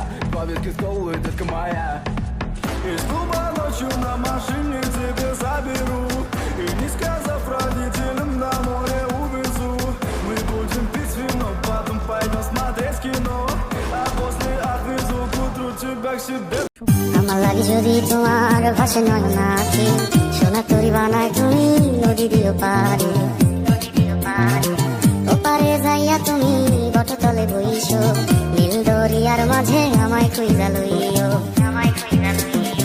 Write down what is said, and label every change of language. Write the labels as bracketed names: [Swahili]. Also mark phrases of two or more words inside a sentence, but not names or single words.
[Russian] Два виски с колой, детка моя. Из клуба ночью на машине к тебе заберу. И не сказав родителям, на море увезу. Мы будем пить вино, потом пойдем смотреть кино. А после отвезу к утру тебя к себе. [Bangla] আমার লাগে যদি তোমার ভাষে নয় নাকি, সোনা তরি বানায় তুমি নদী দিও পারে, ওপারে যাইয়া তুমি বটতলে বইছো, নীল দরিয়ার মাঝে আমায় খুঁজা লইও, আমায় খুঁজা লইও।